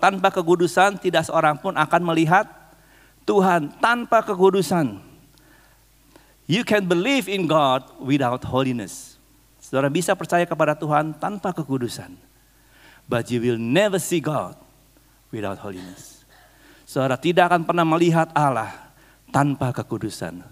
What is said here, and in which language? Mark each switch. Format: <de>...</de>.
<id>Tanpa kekudusan, tidak seorang pun akan melihat Tuhan. Tanpa kekudusan.</id> <en>You can believe in God without holiness.</en> <id>Saudara bisa percaya kepada Tuhan tanpa kekudusan.</id> <en>But you will never see God without holiness.</en> <id>Saudara tidak akan pernah melihat Allah tanpa kekudusan.</id>